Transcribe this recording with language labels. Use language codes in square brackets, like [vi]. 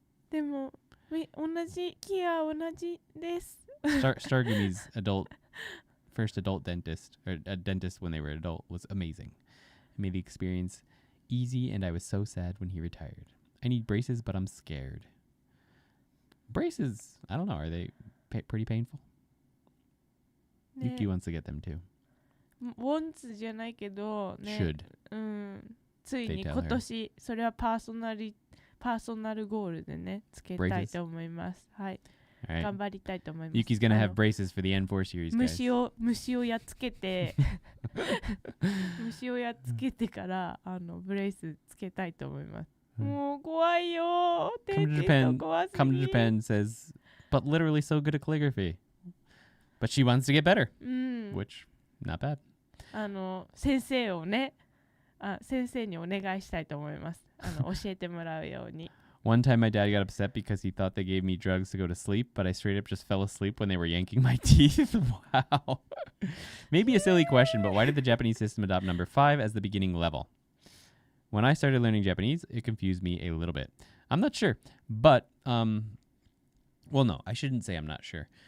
[ja] でも同じキア同じです。 [en] Stargumi's first adult dentist, or a dentist when they were adult, was amazing. It made the experience easy, and I was so sad when he retired. I need braces, but I'm scared. Braces, I don't know, are they pretty painful? [ja] ね [en] Yuki wants to get them too. [ja] ウォンツじゃないけど、ね、 [en] Should. [ja] つい [en] They [ja] に [en] tell [ja] 今年それはパーソナルゴールでねつけたいと思います。はい、 [en] All right. [ja] 頑張りたいと思います。 [en] Yuki's gonna have braces for the N4 series, guys. [ja] 虫をやっつけて虫をやっつけてからブレイスつけたいと思います。もう怖いよ。 [en] Come to [ja] デンテ [en] Japan. [ja] スト怖すぎ。 [en] Come to Japan says, but literally so good at calligraphy. But she wants to get better, [ja] うん。 [en] which not bad. [ja] 先生をね先生にお願いしたいと思います。教えてもらうように。 [en] One time my dad got upset because he thought they gave me drugs to go to sleep, but I straight up just fell asleep when they were yanking my teeth. Wow. Maybe a silly question, but why did the Japanese system adopt number 5 as the beginning level? When I started learning Japanese, it confused me a little bit. I'm not sure, but well, no, I shouldn't say I'm not sure.